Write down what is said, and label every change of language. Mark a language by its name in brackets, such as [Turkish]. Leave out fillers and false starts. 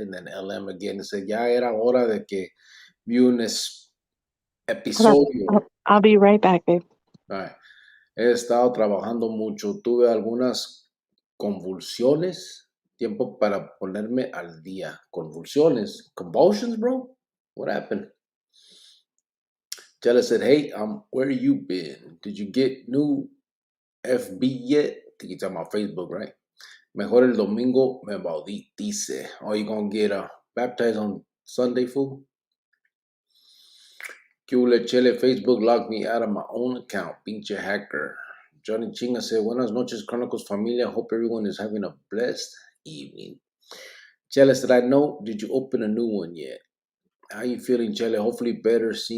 [English] And then LM again said, ya era hora de que vi un episodio. I'll be right back, babe. Right. [Spanish] He estado trabajando mucho. Tuve algunas convulsiones. Tiempo para ponerme al día. [English] Convulsiones. Convulsions, bro? What happened? Jella said, hey, where you been? Did you get new FB yet? I think you're talking about Facebook, right? [Spanish] Mejor el domingo me bautice. [English] Oh, you gonna get baptized on Sunday, fool? Chule Chele, Facebook locked me out of my own account. Pinche hacker. Johnny Chinga said, buenas noches, Chronicles familia. Hope everyone is having a blessed evening. Chele said, I know, did you open a new one yet? How you feeling, Chele? Hopefully better.